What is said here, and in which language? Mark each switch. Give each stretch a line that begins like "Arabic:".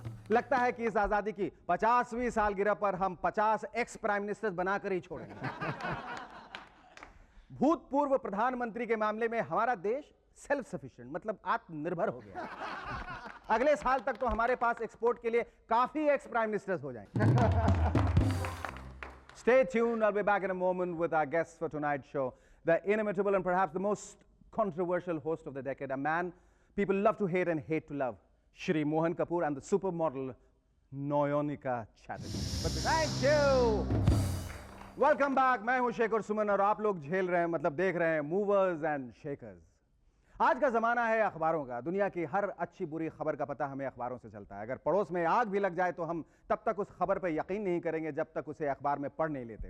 Hindi: लगता है कि इस आजादी की 50वीं सालगिरह पर हम 50 एक्स प्राइम मिनिस्टर्स बनाकर ही छोड़ेंगे। भूतपूर्व प्रधानमंत्री के मामले में हमारा देश सेल्फ सफिशिएंट मतलब आत्मनिर्भर हो गया। अगले साल तक तो हमारे पास एक्सपोर्ट के लिए काफी एक्स प्राइम मिनिस्टर्स हो जाएंगे।
English: Stay tuned, I'll be back in a moment with our guests for tonight's show, the inimitable and perhaps the most controversial host of the decade, a man people love to hate and hate to love, Shri Mohan Kapoor, and the supermodel Nayonika Chatterjee. But thank you!
Hindi: Welcome back, मैं हूं शेखर सुमन और आप लोग झेल रहे हैं मतलब देख रहे हैं मूवर्स एंड शेकर्स। आज का जमाना है अखबारों का। दुनिया की हर अच्छी बुरी खबर का पता हमें अखबारों से चलता है। अगर पड़ोस में आग भी लग जाए तो हम तब तक उस खबर पर यकीन नहीं करेंगे जब तक उसे अखबार में पढ़ नहीं लेते।